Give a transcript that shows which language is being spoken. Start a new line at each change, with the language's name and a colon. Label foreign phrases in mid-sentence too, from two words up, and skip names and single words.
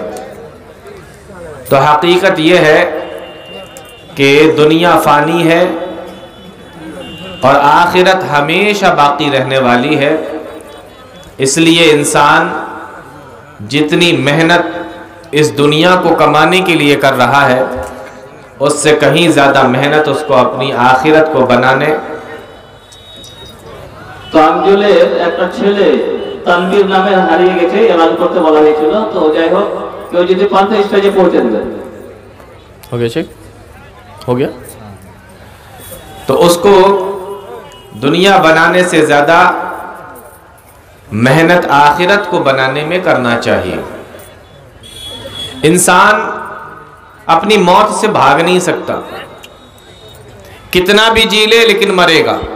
Urdu: تو حقیقت یہ ہے کہ دنیا فانی ہے اور آخرت ہمیشہ باقی رہنے والی ہے، اس لیے انسان جتنی محنت اس دنیا کو کمانے کے لیے کر رہا ہے، اس سے کہیں زیادہ محنت اس کو اپنی آخرت کو بنانے۔
Bangla: তো আঞ্জলের একটা ছেলে তানভীর নামে হারিয়ে গেছে, এলান করতে বলা হয়েছিল। তো যাই হোক, কেউ যদি পান তো স্টেজে পৌঁছে দেবেন।
Urdu: ہو گیا چیک؟ ہو گیا? تو اس کو دنیا بنانے سے زیادہ محنت آخرت کو بنانے میں کرنا چاہیے. انسان اپنی موت سے بھاگ نہیں سکتا، کتنا بھی جی لے لیکن مرے گا.